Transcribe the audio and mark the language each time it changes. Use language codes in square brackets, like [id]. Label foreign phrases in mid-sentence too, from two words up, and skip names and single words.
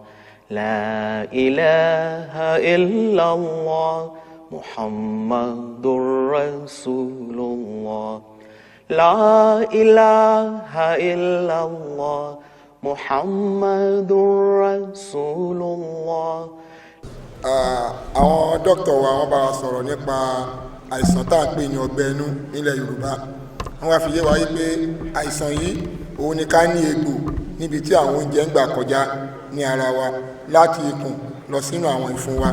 [ar] لا إله إلا الله محمد رسول الله. لا إله إلا الله محمد رسول الله. [yo] Àwọn dókítà wa wọ́n bá wa sọ̀rọ̀ nípa àìsàn tá à ń pè ní ọgbẹ́ inú nílẹ̀ Yorùbá. Wọ́n wá fi yé wa yí pé àìsàn yìí òun ni ká ní egbò níbi tí àwọn oúnjẹ ń gbà kọjá ní ara wa láti ikùn lọ sínú àwọn ìfun wa.